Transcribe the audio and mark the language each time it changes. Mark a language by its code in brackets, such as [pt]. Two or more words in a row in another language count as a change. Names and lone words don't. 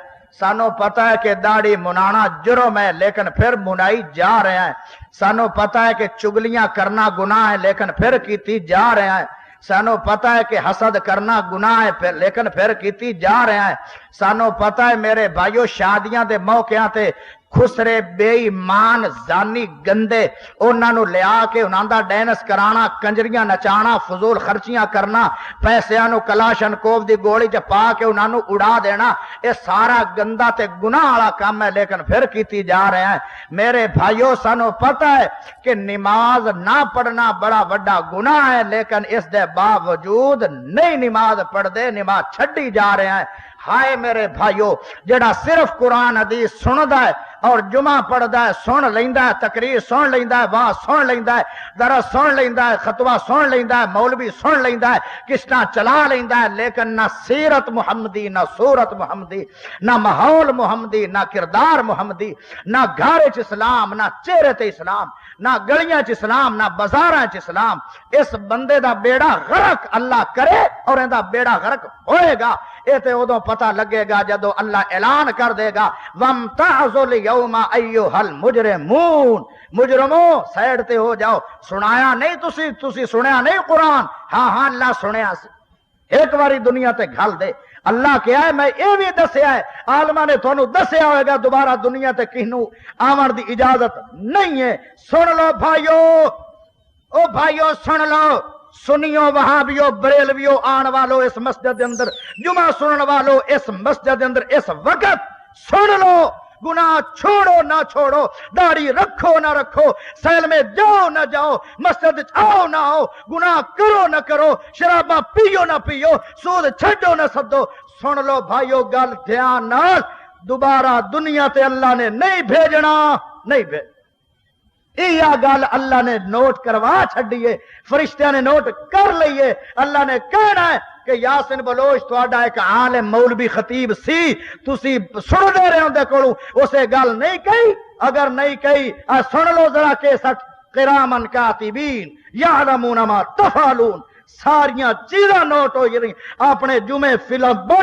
[pa] سانو پتہ ہے کہ داڑھی منانا جرم ہے لیکن پھر منائی جا رہے ہیں، سانو پتہ ہے کہ چگلیاں کرنا گناہ ہے لیکن پھر کیتی جا رہے ہیں، سانو پتہ ہے کہ حسد کرنا گناہ ہے لیکن پھر کیتی جا رہے ہیں، سانو پتہ ہے میرے بھائیو شادیاں دے موقعاں تے ਖੁਸਰੇ ਬੇਈਮਾਨ ਜ਼ਾਨੀ ਗੰਦੇ ਉਹਨਾਂ ਨੂੰ ਲਿਆ ਕੇ ਉਹਨਾਂ ਦਾ ਡੈਨਸ ਕਰਾਣਾ, ਕੰਜਰੀਆਂ ਨਚਾਣਾ, ਫਜ਼ੂਲ ਖਰਚੀਆਂ ਕਰਨਾ, ਪੈਸਿਆਂ ਨੂੰ ਕਲਾਸ਼ਨਕੋਵ ਦੀ ਗੋਲੀ 'ਚ ਪਾ ਕੇ ਉਹਨਾਂ ਨੂੰ ਉਡਾ ਦੇਣਾ, ਇਹ ਸਾਰਾ ਗੰਦਾ ਤੇ ਗੁਨਾਹ ਵਾਲਾ ਕੰਮ ਹੈ। ਲੇਕਿਨ ਫਿਰ ਕੀਤੀ ਜਾ ਰਿਹਾ ਹੈ। ਮੇਰੇ ਭਾਈਓ ਸਾਨੂੰ ਪਤਾ ہے کہ نماز نہ پڑھنا بڑا وڈا گناہ ہے، لیکن اس دے باوجود نہیں نماز پڑھ دے، نماز چھڈی جا رہے ہیں۔ ہائے میرے بھائیو، جڑا صرف قرآن حدیث سندا ہے اور جمعہ پڑھدا ہے، سن لیندا ہے، تقریر سن لیندا ہے، واہ سن لیندا ہے، درس سن لیندا ہے، خطبہ سن لیندا ہے، مولوی سن لیندا ہے، کشتاں چلا لیندا ہے، لیکن نہ سیرت محمدی، نہ صورت محمدی، نہ ماحول محمدی، نہ کردار محمدی، نہ گھر چ اسلام، نہ چہرے تے اسلام، نہ گلیاں چ اسلام، نہ بازاراں چ اسلام۔ اس بندے دا بیڑا غرق اللہ کرے اور ایندا بیڑا غرق ہوئے گا۔ اے تے ادوں پتہ لگے گا جدو اللہ اعلان کر دے گا [ar] وَامْتَعْزُوا الْيَوْمَ أَيُّهَا الْمُجْرِمُونَ، [pa] مجرموں سائڈ تے ہو جاؤ۔ سنایا نہیں تسی سنیا نہیں قرآن؟ ہاں ہاں اللہ سنیا سی، ایک باری دنیا تے گھل دے۔ اللہ کیا ہے میں یہ بھی دسیا ہے، عالماں نے تھانوں دسیا ہوئے گا دوبارہ دنیا تے کہنوں آون دی اجازت نہیں ہے۔ سن لو بھائیو، او بھائیو سن لو، سنیو وہابیو بریلویو آن والو اس مسجد اندر، جمعہ سنن والو اس مسجد اندر اس وقت سن لو، گناہ چھوڑو نہ چھوڑو، داڑھی رکھو نہ رکھو، سیل میں جاؤ نہ جاؤ، مسجد آؤ نہ آؤ، گناہ کرو نہ کرو، شراباں پیو نہ پیو، سود چھڈو نہ سدو، سن لو بھائیو گل دھیان نال، دوبارہ دنیا تے اللہ نے نہیں بھیجنا، نہیں بھیج یہ گل اللہ نے نوٹ کروا چھڈیے، فرشتیاں نے نوٹ کر لئیے۔ اللہ نے کہنا ہے کہ یاسین بلوچ تہاڈا ایک عالم مولوی خطیب سی، تسی سن دے رہے ہوں دے کولوں اسے گل نہیں کہی، اگر نہیں کہی سن لو ذرا کیسٹ [ar] کرامن کاتبین یعلمون ما تفعلون، [pa] ساریاں چیزاں نوٹ ہو رہی، اپنے جمعے فلم بن